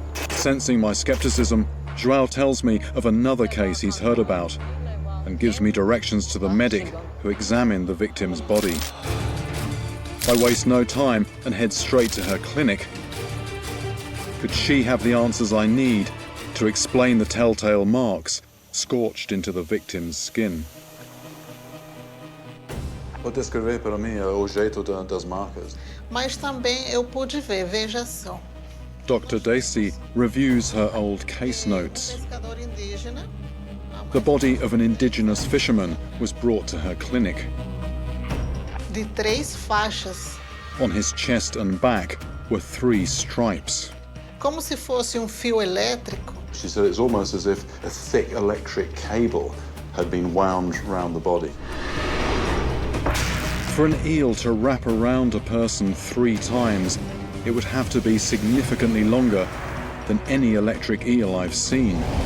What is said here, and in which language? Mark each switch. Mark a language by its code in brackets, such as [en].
[en] Sensing my skepticism, João tells me of another case he's heard about and gives me directions to the medic who examined the victim's body. I waste no time and head straight to her clinic. Could she have the answers I need to explain the telltale marks scorched into the victim's skin? [pt] Pode descrever para mim o jeito das marcas? Mas também eu pude ver, veja só. [en] Dr. Daisy reviews her old case notes. [pt] Pescador indígena. [en] The body of an indigenous fisherman was brought to her clinic. [pt] De 3 faixas, [en] On his chest and back were 3 stripes. [pt] como se fosse fio elétrico. [en] She said it's almost as if a thick electric cable had been wound round the body. For an eel to wrap around a person 3 times, it would have to be significantly longer than any electric eel I've seen.